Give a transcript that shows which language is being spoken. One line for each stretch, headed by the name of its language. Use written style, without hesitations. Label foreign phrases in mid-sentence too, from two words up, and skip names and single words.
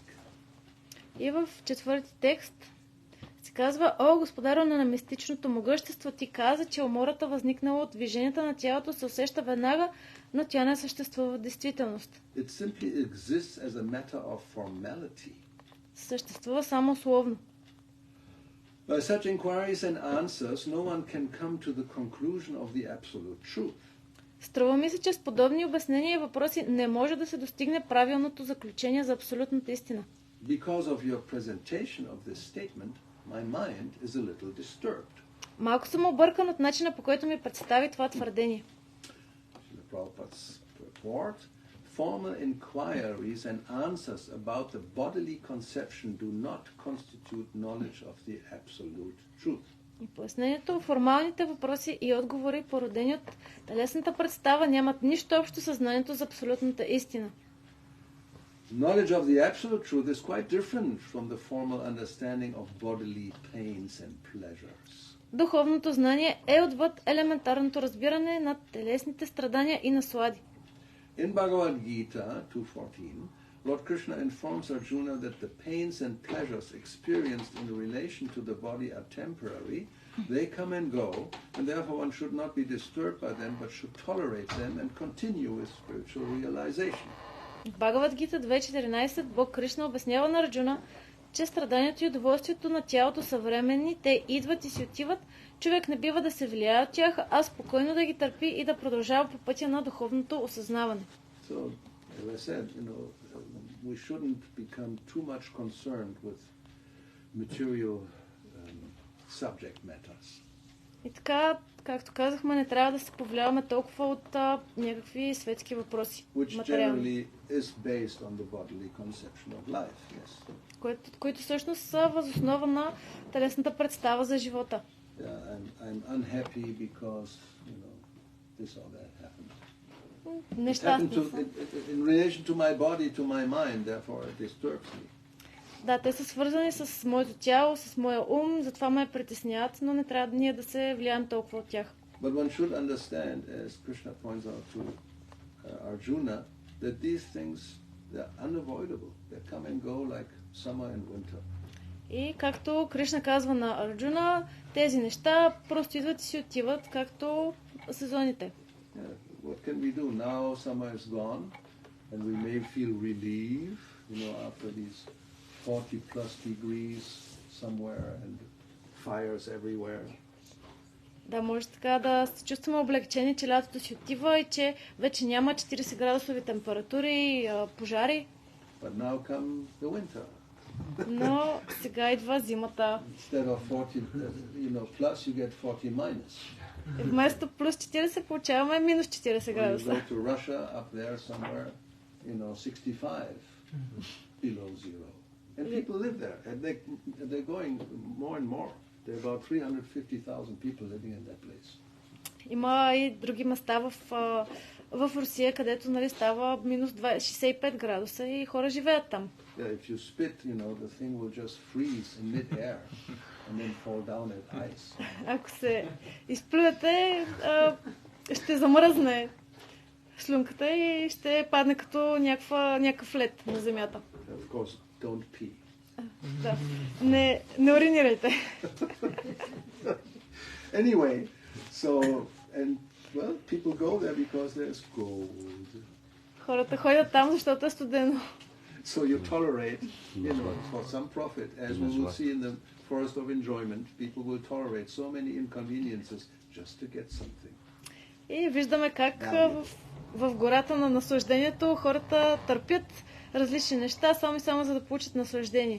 Bulgarian: И в четвърти текст се казва, о, господаро на мистичното могъщество, ти каза, че умората възникнала от движенията на тялото се усеща веднага, но тя не съществува в действителност.
English: It simply exists as a matter of formality.
Bulgarian: Съществува само условно.
English: By such inquiries and answers, no one can come to the conclusion of the absolute truth.
Bulgarian: Струва ми се, че с подобни обяснения и въпроси не може да се достигне правилното заключение за абсолютната истина.
English: Because of your presentation of this statement, my mind is a little disturbed.
Bulgarian: Малко съм объркан от начина, по който ми представи това твърдение.
English: The Prabhupada's purport, formal inquiries and answers about the bodily conception do not constitute knowledge of the absolute truth.
Bulgarian: И пояснението, формалните въпроси и отговори, породени от телесната представа, нямат нищо общо със знанието за абсолютната истина.
English: Knowledge of the absolute truth is quite different from the formal understanding of bodily pains and pleasures.
Bulgarian: Духовното знание е отвъд елементарното разбиране на телесните страдания и наслади.
English: In Bhagavad Gita 2.14, Lord Krishna informs Arjuna that the pains and pleasures experienced in relation to the body are temporary. They come and go, and therefore one should not be disturbed by them, but should tolerate them and continue with spiritual realization.
Bulgarian: В Бхагават Гита 2.14 Бог Кришна обяснява на Арджуна, че страданието и удоволствието на тялото са временни, те идват и си отиват, човек не бива да се влияе от тях, а спокойно да ги търпи и да продължава по пътя на духовното осъзнаване.
English: So, as I said, we shouldn't become too much concerned with material subject matters.
Bulgarian: И така, както казахме, не трябва да се повлияваме толкова от някакви светски въпроси.
English: Which is based on the bodily conception of life, yes.
Bulgarian: Които всъщност са въз основа на телесната представа за живота.
English: Yeah, I'm unhappy because, this or that happened.
Bulgarian: Нещастни са.
English: In relation to my body, to my mind, therefore it disturbs me.
Bulgarian: Да, те са свързани с моето тяло, с моя ум, затова ме притесняват, но не трябва ние да се влияем толкова от тях.
English: But one should understand, as Krishna points out to Arjuna, that these things, they're unavoidable. They come and go like summer and winter.
Bulgarian: И както Кришна казва на Арджуна, тези неща просто идват и си отиват, както сезоните.
English: Yeah. What can we do? Now summer is gone, and we may feel relief, after these 40 plus degrees somewhere and fires everywhere.
Bulgarian: Да, може така да се чувстваме облегчени, че лятото си отива и че вече няма 40 градусови температури, пожари.
English: But now come the winter.
Bulgarian: Но сега идва зимата.
English: Instead of 40, plus, you get 40 minus.
Bulgarian: И вместо плюс 40 получаваме минус 40 градуса.
English: Or you go to Russia, up there somewhere, 65 below zero. And people live there, and they're going more and more. There are about 350,000 people living in that place.
Bulgarian: Има и други места в Русия, където става минус 65 градуса и хора живеят там.
English: Yeah, if you spit, the thing will just freeze in mid-air and then fall down at ice.
Bulgarian: Ако се изплюете, ще замръзне слюнката и ще падне като някакъв лед на земята.
English: Of course, don't pee.
Bulgarian: Да. Не уринирайте.
English: Anyway, people go there because there's gold.
Bulgarian: Хората ходят там, защото е студено.
English: So you tolerate, for some profit, as we will see in the forest of enjoyment, people will tolerate so many inconveniences just to get something.
Bulgarian: И виждаме как в гората на наслаждението хората търпят различни неща, само за да получат наслаждение.